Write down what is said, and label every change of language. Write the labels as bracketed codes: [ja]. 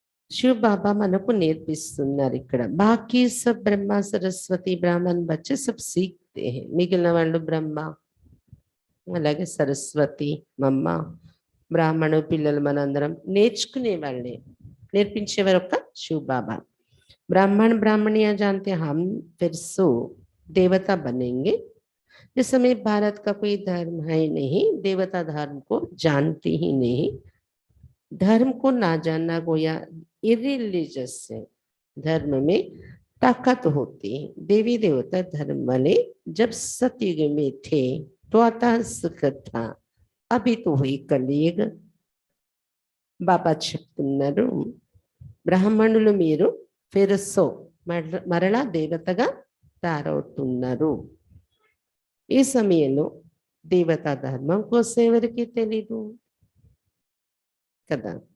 [te] శివ్ బాబా మనకు నేర్పిస్తున్నారు ఇక్కడ. [hi] బాకీ సబ్ బ్రహ్మ సరస్వతి బ్రాహ్మణ్ బచ్చే సబ్ సీక్తే హై. [te] మిగిలిన వాళ్ళు బ్రహ్మ అలాగే సరస్వతి మమ్మ బ్రాహ్మణు పిల్లలు మనందరం నేర్చుకునే వాళ్ళే, నేర్పించేవారు ఒక శివ్ బాబా. [hi] ब्राह्मण ब्राह्मणियां जानते हम फिर सो देवता बनेंगे. इस समय भारत का कोई धर्म है नहीं, देवता धर्म को जानते ही नहीं. धर्म को ना जानना गोया इरिलीजियस है. धर्म में ताकत होती है. देवी देवता धर्म वाले जब सतयुग में थे तो आता सुख था, अभी तो हुई कलयुग. [te] బాబా చెప్తున్నారు, బ్రాహ్మణులు మీరు ఫిరస్సో మరలా దేవతగా తయారవుతున్నారు. ఈ సమయంలో దేవతా ధర్మం కోసం ఎవరికి తెలీదు కదా.